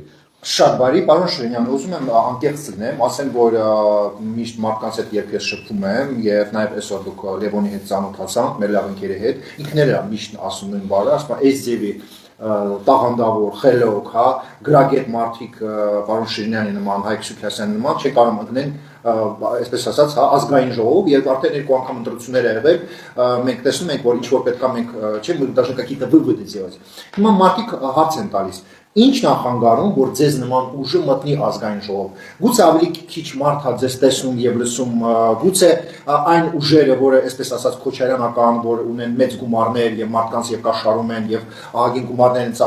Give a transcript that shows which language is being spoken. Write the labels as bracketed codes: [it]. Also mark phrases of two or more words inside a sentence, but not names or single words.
[hy] Շատ բարի, պարոն Շրինյան, ուզում եմ անկեղծ լինեմ, ասեմ, որ միշտ մարդկանց հետ երբ ես շփվում եմ եւ նաեւ այսօր դուք Լևոնի հետ ծանոթացանք, մեր լավ ընկերի հետ, ինքները միշտ ասում են բառը, ասում են այս ձևի տաղանդավոր, խելոք, հա, գրագետ մարդիկ պարոն Շիրինյանի նման, Հայկ Սուքիասյանի նման չեն կարող ընկնել, այսպես ասած, հա, ազգային ժողով, երբ արդեն երկու անգամ ընտրություններ եղել, մենք տեսնում ենք, որ ինչ որ պետքա մենք, չէ, [ru] даже какие-то выводы делать։ [hy] Հիմա մարդիկ հարց են տալիս. Ինչ նախանգարում, որ ձեզ նման ուժը մտնի ազգային ժողով։ Գուցե ավելի քիչ մարդ է ձեզ տեսնում եւ լսում, գուցե այն ուժերը, որը այսպես ասած քոչարյանական, որ ունեն մեծ գումարներ եւ մարդկանց եւ կաշառում են եւ ահագին գումարներ են